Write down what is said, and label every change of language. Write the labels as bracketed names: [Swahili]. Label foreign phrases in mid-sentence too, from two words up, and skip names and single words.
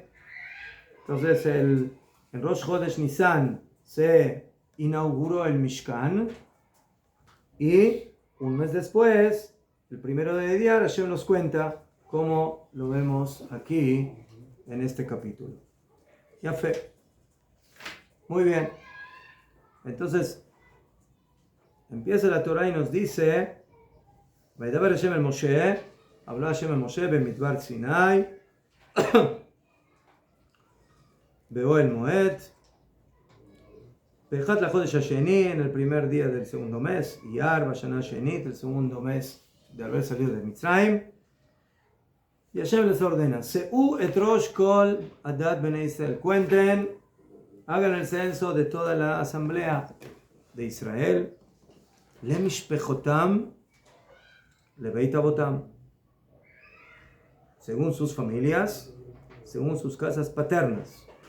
[Spanish] Entonces, en Rosh Chodesh Nisan se inauguró el Mishkan y un mes después, el 1 de Iyar, Hashem nos cuenta cómo lo vemos aquí en este capítulo. Ya fe. Muy bien. [Hebrew] Entonces, empieza la Torah y nos dice, וידבר השם אל משה, [Spanish] habló Hashem el Moshe [Hebrew] במדבר סיני, באוהל מועד, באחד לחודש השני, [Spanish] en el primer día del segundo mes, [Hebrew] אייר בשנה השנית, [Spanish] el segundo mes de haber salido de Mitzrayim. Y Hashem les ordena, [Hebrew] שאו את ראש כל עדת בני ישראל, [Spanish] cuenten, hagan el censo de toda la asamblea de Israel, [Hebrew] למשפחותם, לבית אבותם, [Spanish] según sus familias, según sus casas paternas.